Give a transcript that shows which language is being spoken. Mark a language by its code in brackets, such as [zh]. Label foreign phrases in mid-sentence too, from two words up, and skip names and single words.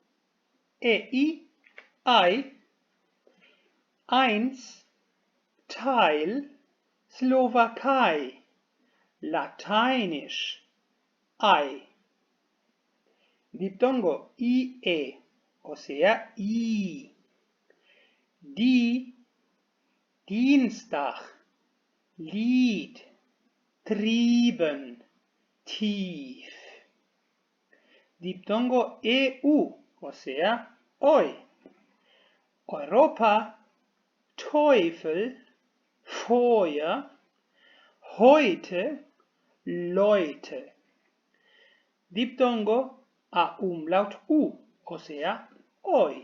[de] I, eins, Teil, Slowakei, Lateinisch, I. [es] Diptongo IE, o sea, I. [de] Die, Dienstag, Lied, trieben, tief. [es] Diptongo EU, o sea, hoy. [de] Europa, Teufel, Feuer, heute, Leute. [es] Diptongo a umlaut U, o sea, hoy.